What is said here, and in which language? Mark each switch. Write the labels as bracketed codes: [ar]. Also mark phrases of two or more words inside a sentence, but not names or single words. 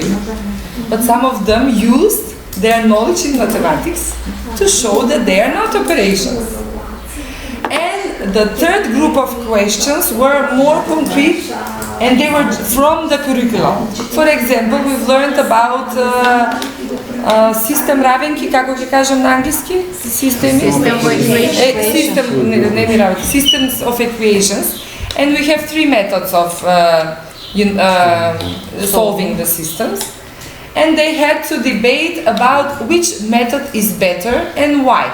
[en] But some of them used their knowledge in mathematics to show that they are not operations. And the third group of questions were more concrete, and they were from the curriculum. For example, we've learned about [mk] систем равенки, како ќе кажем на англиски? [en] Systems of equations. And we have three methods of solving the systems. And they had to debate about which method is better and why.